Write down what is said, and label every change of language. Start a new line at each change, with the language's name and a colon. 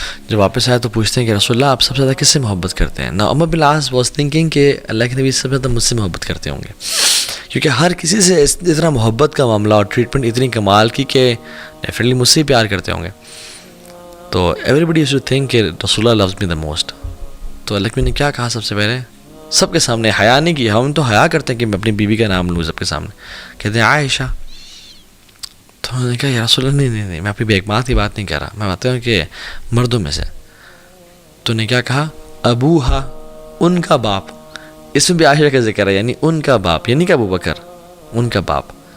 Urdu: جب واپس آیا تو پوچھتے ہیں کہ رسول اللہ آپ سب سے زیادہ کس سے محبت کرتے ہیں؟ نا عمر بن عاص واز تھنکنگ کہ اللہ کے نبی سب سے زیادہ مجھ سے محبت کرتے ہوں گے، کیونکہ ہر کسی سے اتنا محبت کا معاملہ اور ٹریٹمنٹ اتنی کمال کی کہ ڈیفینیٹلی مجھ سے ہی پیار کرتے ہوں گے. تو
English: everybody should think
Urdu: کہ
English: رسول اللہ loves me the most.
Urdu: تو اللہ کے نبی نے کیا کہا سب سے پہلے؟ سب کے سامنے حیا نہیں کی. ہم تو حیا کرتے ہیں کہ میں اپنی بیوی کا نام لوں سب کے سامنے. کہتے ہیں عائشہ. تو انہوں نے کہا یا رسول اللہ نہیں، میں اپنی بیگمات کی بات نہیں کر رہا، میں بات ہوں کہ مردوں میں سے. تو نے کیا کہا؟ ابوہا، ان کا باپ. اس میں بھی عائشہ کا ذکر ہے، یعنی ان کا باپ، یعنی کہ ابو بکر ان کا باپ.